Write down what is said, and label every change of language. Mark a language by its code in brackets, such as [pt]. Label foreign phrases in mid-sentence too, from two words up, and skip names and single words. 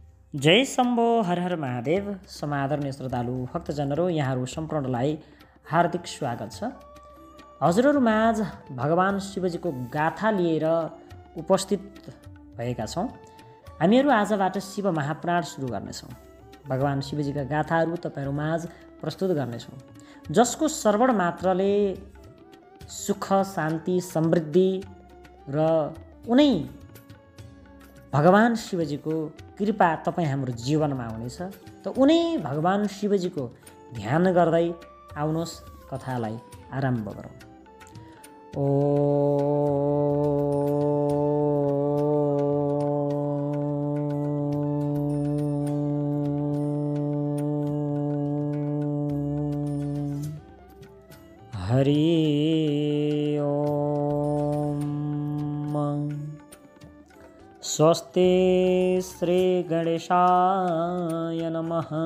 [ne] जय शम्भो हर हर महादेव। समादरणीय श्रद्धालु भक्तजनहरू, यहाँहरू सम्पूर्णलाई हार्दिक स्वागत छ। हजुरहरूमाझ भगवान शिवजीको गाथा लिएर उपस्थित भएका छौँ। हामीहरू आजबाट शिव महापुराण सुरु गर्नेछौँ। भगवान शिवजीका गाथाहरू तपाईँहरूमाझ प्रस्तुत गर्नेछौँ, जसको श्रवण मात्रले सुख, शान्ति, समृद्धि र उनै भगवान शिवजीको कृपा तपाईँ हाम्रो जीवनमा हुनेछ। त उनै भगवान शिवजीको ध्यान गर्दै आउनुहोस्, कथालाई आरम्भ गरौँ। [sa] हरि स्वस्ति श्री गणेशाय नमः।